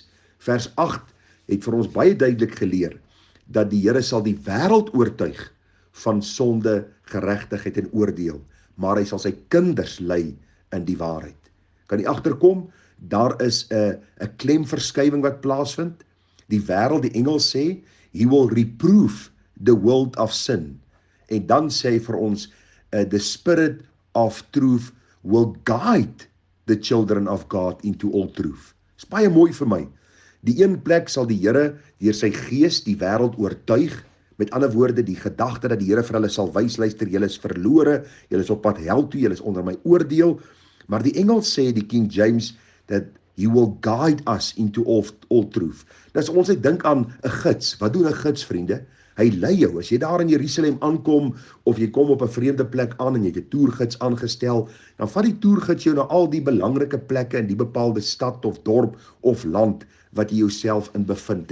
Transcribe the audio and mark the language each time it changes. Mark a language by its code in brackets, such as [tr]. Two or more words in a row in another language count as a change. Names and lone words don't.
[af] Vers 8 het vir ons baie duidelik geleer, dat die Here sal die wêreld oortuig van sonde, geregtigheid en oordeel, maar hy sal sy kinders lei in die waarheid. Kan jy agterkom? Daar is 'n klemverskywing wat plaasvind. Die wêreld, die engel sê, [en] he will reprove the world of sin. [af] En dan sê hy vir ons, [en] the spirit of truth will guide the children of God into all truth. [af] Dis baie mooi vir my. Die een plek sal die Here deur sy gees die wêreld oortuig, met ander woorde die gedagte dat die Here vir hulle sal wys, luister, julle is verlore, julle is op pad hel toe, julle is onder my oordeel, maar die engel sê, die King James, [en] that he will guide us into all truth. [af] Nou as ons net dink aan 'n gids, wat doen 'n gids, vriende? Hy lei jou, as jy daar in Jerusalem aankom, of jy kom op 'n vreemde plek aan en jy het 'n toergids aangestel, dan vat die toergids jou na al die belangrike plekke in die bepaalde stad of dorp of land wat jy jouself in bevind.